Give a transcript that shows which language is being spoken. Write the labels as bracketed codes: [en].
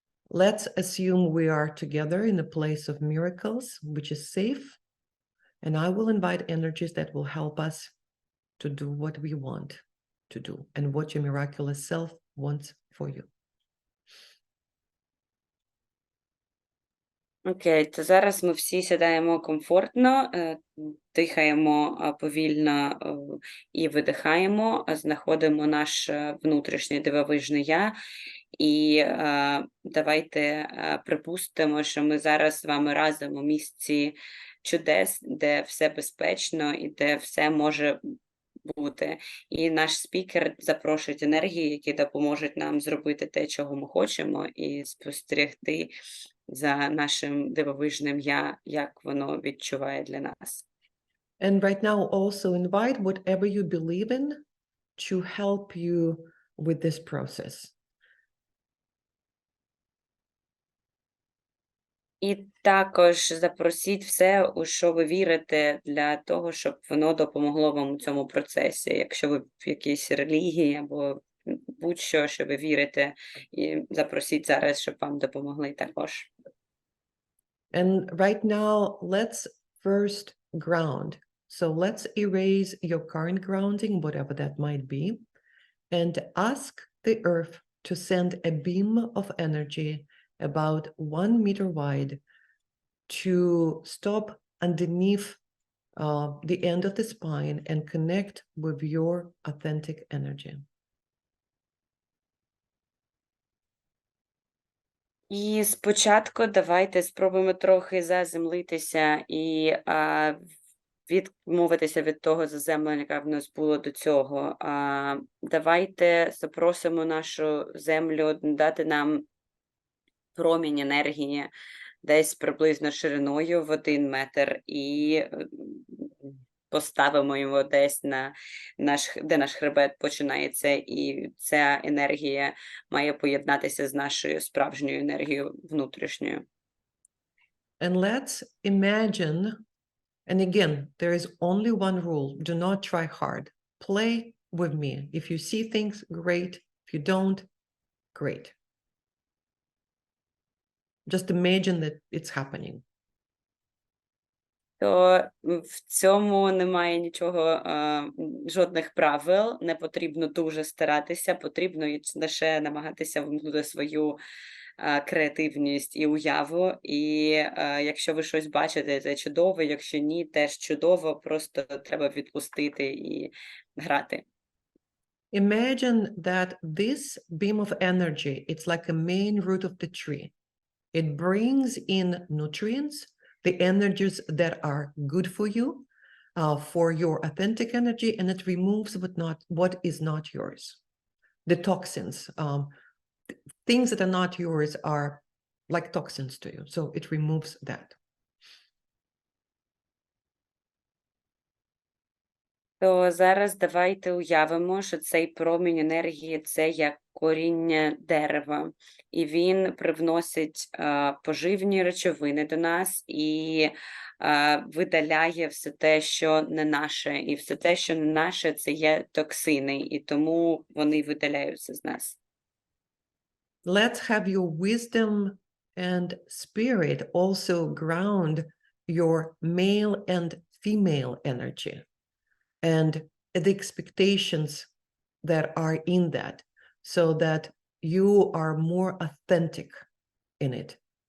[en] Let's assume we are together in a place of miracles, which is safe, and I will invite energies that will help us to do what we want to do and what your miraculous self wants for you. [uk] Окей, то зараз ми всі сідаємо комфортно, дихаємо повільно і видихаємо, знаходимо наш внутрішній дивовижний я. І давайте припустимо, що ми зараз з вами разом у місці чудес, де все безпечно і де все може бути. І наш спікер запрошує енергії, які допоможуть нам зробити те, чого ми хочемо, і спостерігти за нашим дивовижним я, як воно відчуває для нас. [en] And right now also invite whatever you believe in to help you with this process. [uk] І також запросіть все, у що ви вірите, для того, щоб воно допомогло вам у цьому процесі. Якщо ви в якійсь релігії або будь-що, що ви вірите, і запросіть зараз, щоб вам допомогли також. [en] And right now, let's first ground. So let's erase your current grounding, whatever that might be, and ask the earth to send a beam of energy about 1 meter wide to stop underneath the end of the spine and connect with your authentic energy. [uk] І спочатку давайте спробуємо трохи заземлитися і відмовитися від того заземлення, яке в нас було до цього. Давайте запросимо нашу землю дати нам промінь енергії десь приблизно шириною в 1 метр і поставимо його десь де наш хребет починається, і ця енергія має поєднатися з нашою справжньою енергією внутрішньою. [en] And let's imagine, and again, there is only one rule: do not try hard. Play with me. If you see things, great. If you don't, great. Just imagine that it's happening. [uk] То в цьому немає нічого, жодних правил, не потрібно дуже старатися, потрібно лише намагатися вимкнути свою креативність і уяву, і якщо ви щось бачите, це чудово, якщо ні, теж чудово, просто треба відпустити і грати. [en] Imagine that this beam of energy, it's like a main root of the tree. It brings in nutrients, the energies that are good for you, for your authentic energy, and it removes what is not yours. The toxins, things that are not yours are like toxins to you. So it removes that. [uk] То зараз давайте уявимо, що цей промінь енергії – це як коріння дерева, і він привносить поживні речовини до нас і видаляє все те, що не наше, і все те, що не наше – це є токсини, і тому вони видаляються з нас. [en] Let's have your wisdom and spirit also ground your male and female energy and the expectations that are in that, so that you are more authentic in it.